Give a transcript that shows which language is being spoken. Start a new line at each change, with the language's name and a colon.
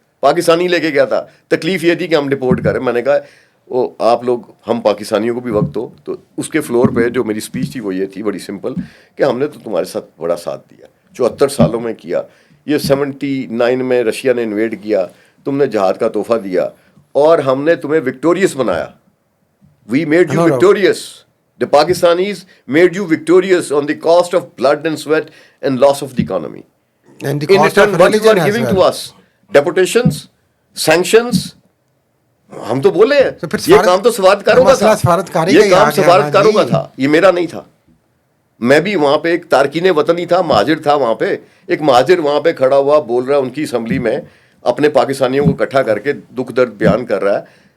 Urdu: پاکستانی لے کے گیا تھا, تکلیف یہ تھی کہ ہم ڈپورٹ کریں. میں نے کہا وہ آپ لوگ, ہم پاکستانیوں کو بھی وقت ہو. تو اس کے فلور پہ جو میری اسپیچ تھی وہ یہ تھی بڑی سمپل کہ ہم نے تو تمہارے ساتھ بڑا ساتھ دیا, 74 سالوں میں کیا. یہ 79 میں رشیا نے انویڈ کیا, تم نے جہاد کا تحفہ دیا اور ہم نے تمہیں وکٹوریس بنایا.
English: We made you victorious. The Pakistanis made you victorious on the cost of blood and sweat and loss of the economy. And the cost of what you are giving to us, deportations, sanctions.
Urdu: ہم تو بولے ہیں یہ کام تو سفارتکاروں کا تھا, یہ کام سفارتکاروں کا تھا, یہ میرا نہیں تھا. میں بھی وہاں پہ ایک تارکین وطنی تھا, مہاجر تھا. وہاں پہ ایک مہاجر وہاں پہ کھڑا ہوا بول رہا ہے ان کی اسمبلی میں, اپنے پاکستانیوں کو اکٹھا کر کے دکھ درد بیان کر رہا ہے.